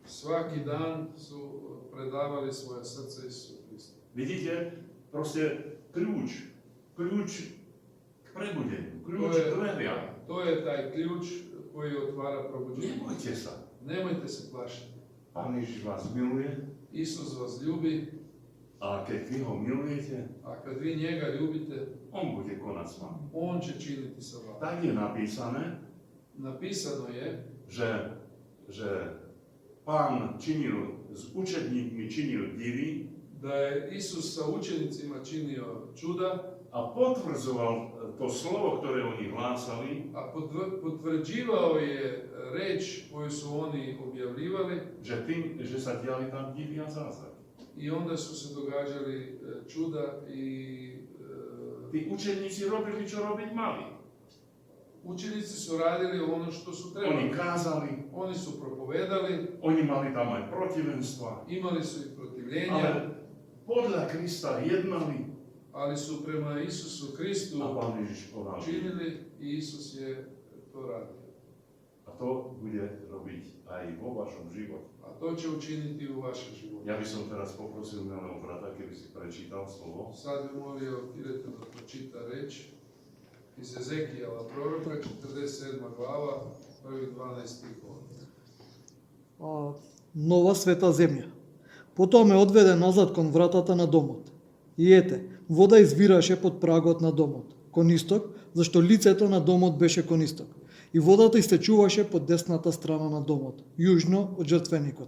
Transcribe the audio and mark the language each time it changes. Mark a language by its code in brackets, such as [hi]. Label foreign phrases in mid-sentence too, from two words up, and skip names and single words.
[sr] svaki dan su predavali svoje srce Isusu Kristu. [sk] Vidíte, proste kľúč k prebudeniu, kľúč k dveriam. [sr] To je taj ključ koji otvara probuđenje. [sk] Nebojte sa. [sr] Nemojte se plašiti. [sk] Pán Ježiš vás miluje [sr] Isus vas ljubi, [sk] a keď vy ho milujete, [sr] a kad vi njega ljubite, [sk] on bude konať s vami. [sr] on će činiti sa vama. [sk] Tak je napísané, [sr] Napisano je [sk] že Pán činil s učedníkmi činil divy [sr] da je Isus sa učenicima činio čuda, [sk] a potvrdzoval to slovo, ktoré oni hlásali, [sr] a potvrđivao je reč koju su oni objavljivali, [sk] že sa diali tam divy a zázraky. [sr] i onda su se događali čuda i [sk] Tí učeníci robili, čo robiť mali. [sr] učenici su radili ono što su [sk] Oni [sr] trebali. [sk] kázali, [sr] Oni su propovedali, [sk] oni mali tam aj protivenstva, [sr] imali su i protivljenja, [sk] ale podľa Krista jednali [sr] ali su prema Isusu Kristu [sk] a Pán Ježiš konal. [sr] činili i Isus je to radio. [sk] A to bude robiť aj vo vašom živote. [sr] A to će učiniti u vašem životu. [sk] Ja by som teraz poprosil milého brata, keby si prečítal slovo. [sr] Sad bi molio Kireta da pročita reč iz Ezekijela proroka, 47. glava, prvih 12 stihova. [mk] Нова света земја. Потоа ме одведе назад кон вратата на домот. И ете, вода извираше под прагот на домот, кон исток, зашто лицето на домот беше кон исток. И водата истечуваше под десната страна на домот, јужно од жртвеникот.